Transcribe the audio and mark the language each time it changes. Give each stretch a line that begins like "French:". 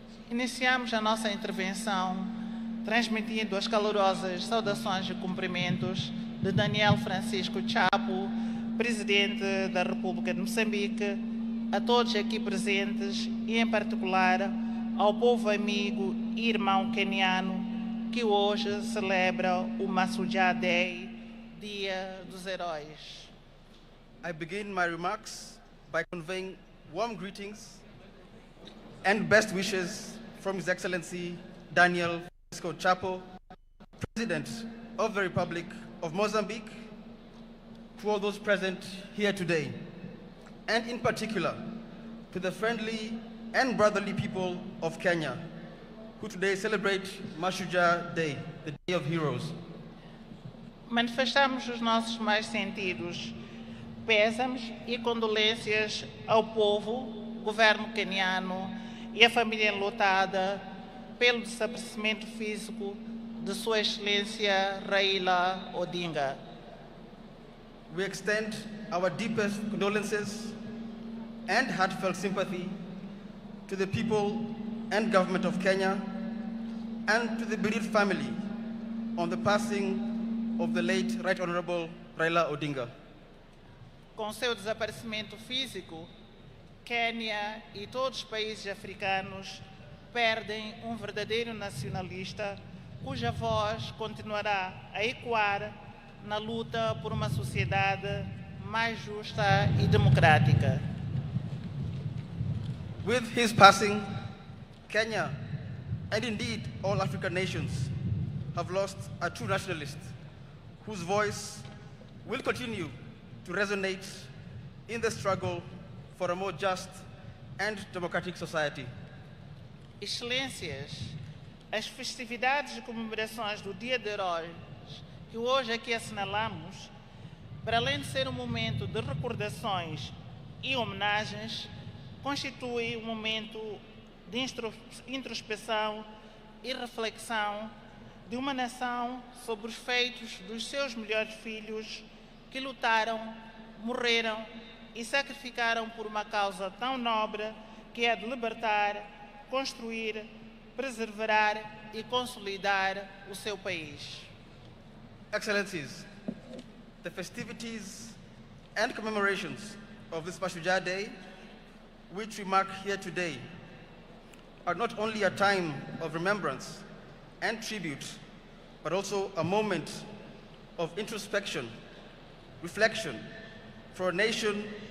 Portuguese: Iniciamos a nossa intervenção transmitindo as calorosas saudações e cumprimentos de Daniel Francisco Chapo, Presidente da República de Moçambique, a todos aqui presentes e, em particular, ao povo amigo e irmão queniano que hoje celebra o Mashujaa Day, Dia dos Heróis.
English: I begin my remarks by conveying warm greetings and best wishes from His Excellency Daniel Francisco Chapo, President of the Republic of Mozambique, to all those present here today, and in particular to the friendly and brotherly people of Kenya, who today celebrate Mashujaa Day, the Day of Heroes.
Portuguese: Manifestamos os nossos mais sentidos pésamos e condolências ao povo, governo queniano e à família enlutada pelo desaparecimento físico de Sua Excelência Raila Odinga.
English: We extend our deepest condolences and heartfelt sympathy to the people and government of Kenya and to the bereaved family on the passing of the late Right Honorable Raila Odinga.
Portuguese: Com seu desaparecimento físico, Quênia e todos os países africanos perdem um verdadeiro nacionalista cuja voz continuará a ecoar na luta por uma sociedade mais justa e democrática.
English: With his passing, Kenya, and indeed all African nations, have lost a true nationalist whose voice will continue to resonate in the struggle for a more just and democratic society.
Portuguese: Excelências, as festividades e comemorações do Dia de Heróis que hoje aqui assinalamos, para além de ser um momento de recordações e homenagens, constitui um momento de introspecção e reflexão de uma nação sobre os feitos dos seus melhores filhos que lutaram, morreram e sacrificaram por uma causa tão nobre que é de libertar, construir, preservar e consolidar o seu país.
English: Excellencies, the festivities and commemorations of this Mashujaa Day, which we mark here today, are not only a time of remembrance and tribute, but also a moment of introspection, reflection for a nation,